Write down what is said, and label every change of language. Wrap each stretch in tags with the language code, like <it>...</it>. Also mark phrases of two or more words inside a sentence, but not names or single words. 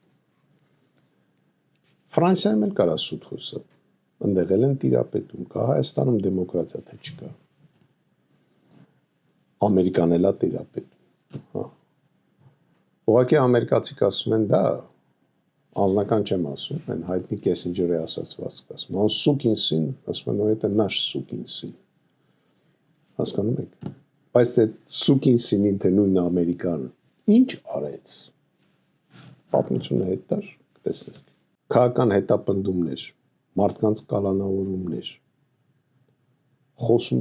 <hy>Ֆրանսիայում էլ կարա սուտ խոսը, ընդեղ են տիրապետում, կա Հայաստանում դեմոկրատիա թե չկա։ Ամերիկան էլ է տիրապետում, հա։ Ուղղակի ամերիկացիք ասում են, դա անձնական չեմ ասում, են հայտնի Կեսինջերի ասացվածք ասում,</hy> <ru>он сукин сын,</ru> <hy>ասում են,</hy> <ru>это наш сукин сын։</ru> <hy>Հասկանում եք։ Բայց այդ սուկին սինին թե նույն Ամերիկան ինչ արեց։ Պատմությունը հետար կտեսնենք։ Քաղաքական հետապնդումներ, մարդկանց կալանավորումներ, խոսում է</hy>